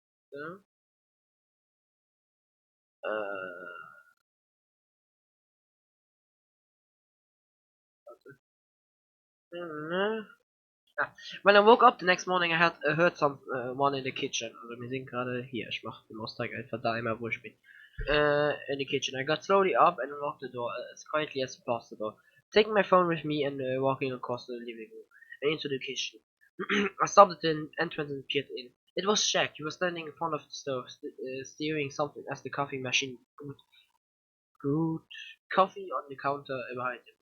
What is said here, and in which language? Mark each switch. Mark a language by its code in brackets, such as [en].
[en] Uh, uh, When I woke up the next morning, I had heard someone in the kitchen. [de] Also, wir sind gerade hier. Ich mache den Austrag einfach da immer, wo ich bin. [en] In the kitchen. I got slowly up and unlocked the door as quietly as possible, taking my phone with me and walking across the living room and into the kitchen. I stopped at the entrance and peered in. It was Jack. He was standing in front of the stove, stirring something as the coffee machine brewed coffee on the counter behind him.